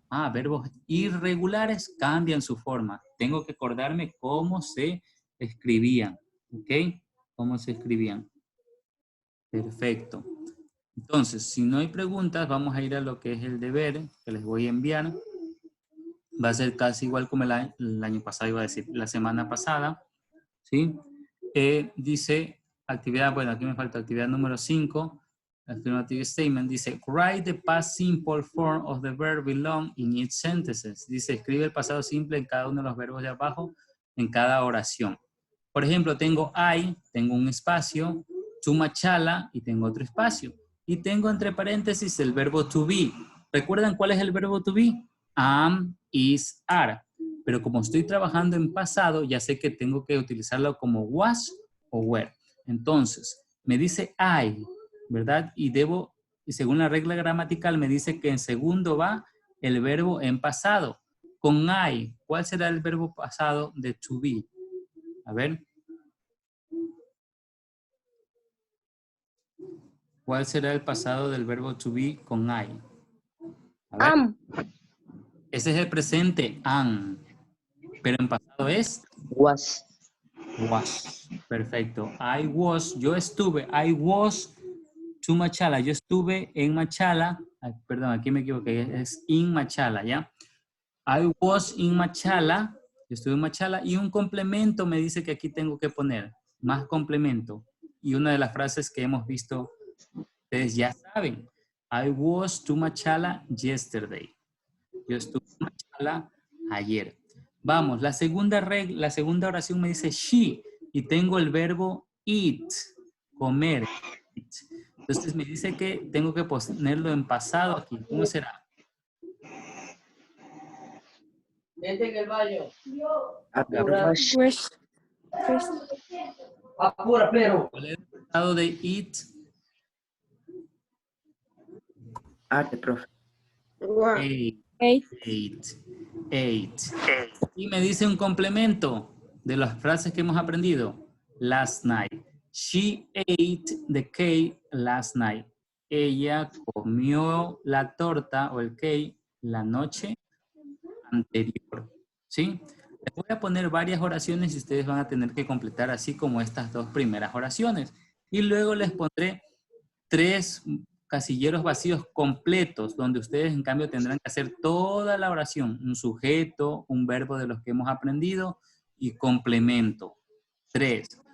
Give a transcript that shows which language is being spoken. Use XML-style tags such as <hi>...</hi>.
<es>Ah, verbos irregulares cambian su forma. Tengo que acordarme cómo se escribían. ¿Ok? ¿Cómo se escribían? Perfecto. Entonces, si no hay preguntas, vamos a ir a lo que es el deber que les voy a enviar. Va a ser casi igual como el año pasado, iba a decir, la semana pasada. ¿Sí? Dice actividad, bueno, aquí me falta actividad número 5.</es> <en>Affirmative statement dice, write the past simple form of the verb belong in each sentences.</en> <es>Dice, escribe el pasado simple en cada uno de los verbos de abajo, en cada oración. Por ejemplo, tengo I, tengo un espacio, to Machala y tengo otro espacio. Y tengo entre paréntesis el verbo to be. ¿Recuerdan cuál es el verbo to be? Am, is, are. Pero como estoy trabajando en pasado, ya sé que tengo que utilizarlo como was o were. Entonces, me dice I, ¿verdad? Y según la regla gramatical, me dice que en segundo va el verbo en pasado. Con I, ¿cuál será el verbo pasado de to be? A ver. ¿Cuál será el pasado del verbo to be con I? A ver.</es> <en>Am.</en> <es>Ese es el presente, am. Pero en pasado es</es> <en>Was.</en> <es>was. Perfecto.</es> <en>I was,</en> <es>yo estuve,</es> <en>I was to Machala.</en> <es>Yo estuve en Machala. Ay, perdón, aquí me equivoqué. Es in Machala, ¿ya?</es> <en>I was in Machala.</en> <es>Yo estuve en Machala. Y un complemento me dice que aquí tengo que poner. Más complemento. Y una de las frases que hemos visto, ustedes ya saben.</es> <en>I was to Machala yesterday.</en> <es>Yo estuve en Machala ayer. Vamos, la segunda oración me dice she. Y tengo el verbo eat. Comer. Eat. Entonces me dice que tengo que ponerlo en pasado aquí. ¿Cómo será? Vete en el baño. Apura.</es> <en>Wash. Wash. Wash.</en> <es>Apura, pero. ¿Cuál es el pasado de eat?</es> <en>Ate, profe. Ate. Ate. Ate.</en> <es>Y me dice un complemento de las frases que hemos aprendido.</es> <en>Last night. She ate the cake last night.</en> <es>Ella comió la torta o el cake la noche anterior. ¿Sí? Les voy a poner varias oraciones y ustedes van a tener que completar así como estas dos primeras oraciones. Y luego les pondré 3 casilleros vacíos completos, donde ustedes en cambio tendrán que hacer toda la oración, un sujeto, un verbo de los que hemos aprendido y complemento. 3.</es>